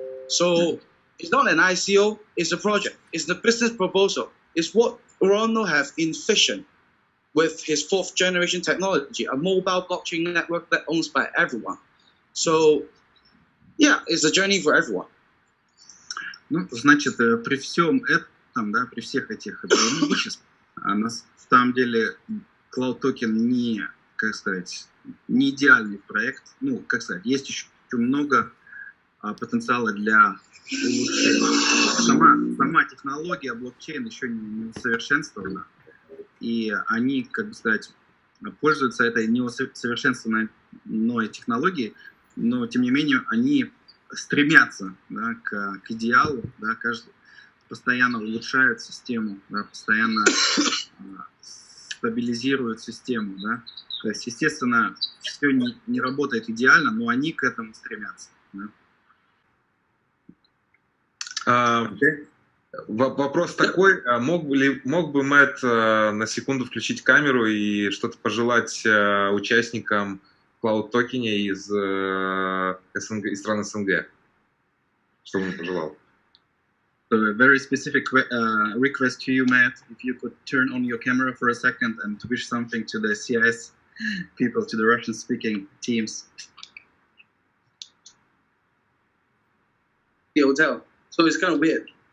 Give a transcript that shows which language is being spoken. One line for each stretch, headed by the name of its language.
English: So it's not an ICO, it's a project. It's the business proposal. It's what Rono have envisioned with his 4th generation technology, a mobile blockchain network that owns by everyone. So, yeah, it's a journey for everyone.
Russian: Ну, значит, при всем этом, да, при всех этих преимуществах, на самом деле Cloud Token не, как сказать, не идеальный проект. Ну, как сказать, есть еще много потенциала для улучшения. Сама технология блокчейн еще не усовершенствована. И они, как бы сказать, пользуются этой неусовершенствованной технологией, но, тем не менее, они стремятся, да, к идеалу, да, постоянно улучшают систему, да, постоянно стабилизируют систему. Да. То есть, естественно, все не работает идеально, но они к этому стремятся. Да. Вопрос такой, мог бы Мэтт на секунду включить камеру и что-то пожелать участникам Cloud Token из СНГ, из стран СНГ? Что бы он пожелал?
English: So a very specific request to you, Matt, if you could turn on your camera for a second and wish something to the CIS people, to the Russian-speaking teams. The hotel. So it's kind of weird.